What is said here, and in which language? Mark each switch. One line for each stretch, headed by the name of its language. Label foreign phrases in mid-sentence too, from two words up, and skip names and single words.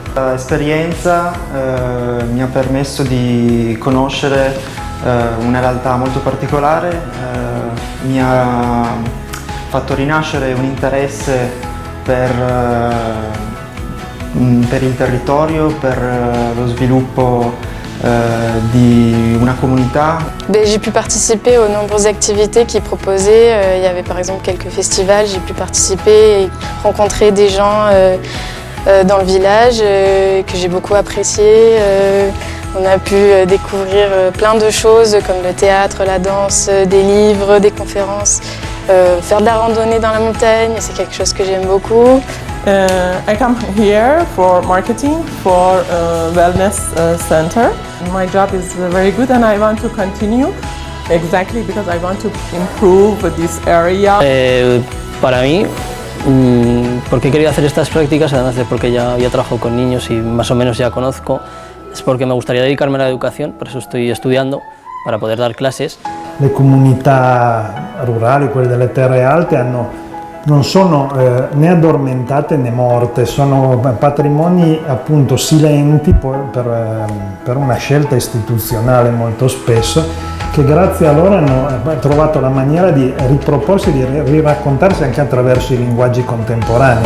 Italian: L'esperienza mi ha permesso di conoscere una realtà molto particolare, mi ha fatto rinascere un interesse per il territorio, per lo sviluppo di una comunità.
French: J'ai pu participer aux nombreuses activités qui proposaient. Il y avait par exemple quelques festivals, j'ai pu participer et rencontrer des gens dans le village que j'ai beaucoup apprécié. On a pu découvrir plein de choses comme le théâtre, la danse, des livres, des conférences, faire de la randonnée dans la montagne, c'est quelque chose que j'aime beaucoup.
English: I come here for marketing for a wellness center. My job is very good and I want to continue exactly because I want to improve this area.
Spanish: Para mí, porque he querido hacer estas prácticas, además de porque ya trabajo con niños y más o menos ya conozco, es porque me gustaría dedicarme a la educación, por eso estoy estudiando, para poder dar clases.
Italian: Le comunità rurali, quelle delle terre alte, non sono né addormentate né morte, sono patrimoni appunto silenti per una scelta istituzionale molto spesso, che grazie a loro hanno trovato la maniera di riproporsi, di riraccontarsi anche attraverso i linguaggi contemporanei.